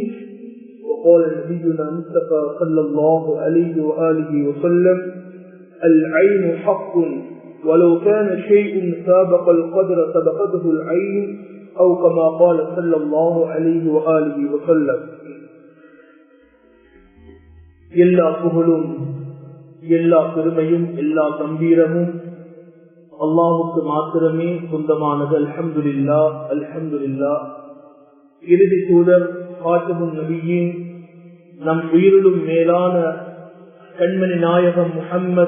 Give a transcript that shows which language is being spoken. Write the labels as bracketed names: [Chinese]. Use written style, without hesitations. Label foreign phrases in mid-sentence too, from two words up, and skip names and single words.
[Arabic] وقال نبينا المصطفى صلى الله عليه وآله وسلم: العين حق ولو كان شيء سابق القدر سبقته العين أو كما قال صلى الله عليه وآله وسلم. [Tamil] எல்லா புகழும் எல்லா பெருமையும் எல்லா கம்பீரமும் அல்லாஹ்வுக்கு மாத்திரமே சொந்தமானது. [Arabic] الحمد لله الحمد لله. [Tamil] இறுதி தூதர் காத்தபுன் நபியின் நம் உயிரிலும் மேலான கண்மணி நாயகம் முஹம்மத்